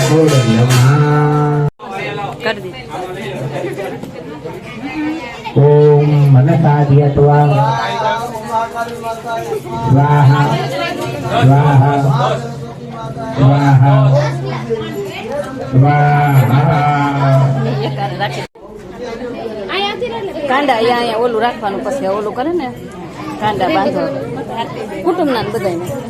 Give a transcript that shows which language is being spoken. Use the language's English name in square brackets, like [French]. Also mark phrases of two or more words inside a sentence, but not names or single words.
[Gujarati] કરી દે. [Sanskrit] मनसाद्यत्वा स्वाहा स्वाहा स्वाहा [Gujarati] કાંડા અહીંયા ઓલું રાખવાનું, પછી ઓલું કરે ને કાંડા બાંધો કુટુંબના બધાને.